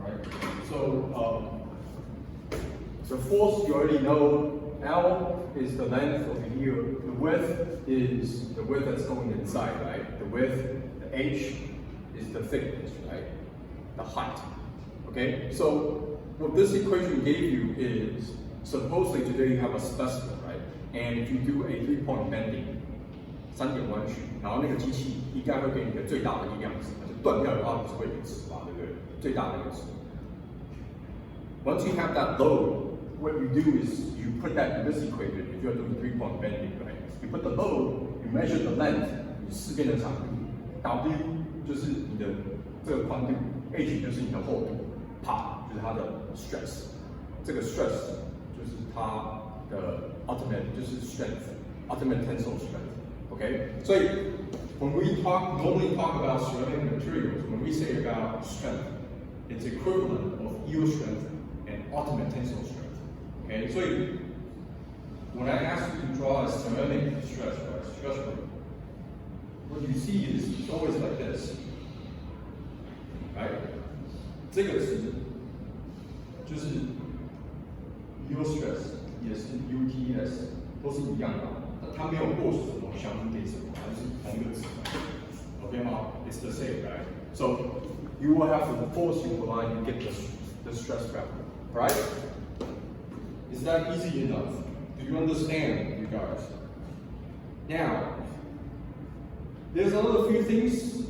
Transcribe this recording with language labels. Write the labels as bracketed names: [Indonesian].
[English] Alright, so force you already know, L is the length of here, the width is the width that's going inside, right? The width, the H is the thickness, right? The height. Okay, so what this equation gave you is, supposedly today you have a specimen, right? And if you do a 3-point bending, [Chinese] 3点弯曲，然后那个机器应该会给你的最大的力量值，就断掉的话不是会有值嘛，对不对？最大的那个值。 [English] Once you have that load, what you do is you put that in this equation. If you're doing 3-point bending, right? You put the load, you measure the length, [Chinese] 你试遍的长度 ，W 就是你的这个宽度 ，H 就是你的厚度 ，Pa 就是它的 [English] stress， 这个 stress 就是它的 ultimate 就是 strength，ultimate tensile strength。Okay? 所以 when we normally talk about ceramic materials, when we say about strength, it's equivalent of yield strength and ultimate tensile strength. Okay? 所以 when I ask you to draw a ceramic stress plate, what you see is it's always like this. Right? [Chinese] 这个值就是 yield stress 也是 UTS 都是一样的，它没有过什么相对什么，它是同一个值。 [English] Okay [Chinese] 吗 [English] ？It's the same, right? So you will have the force you apply to get the stress factor, right? Is that easy enough? Do you understand, you guys? Now, there's another few things.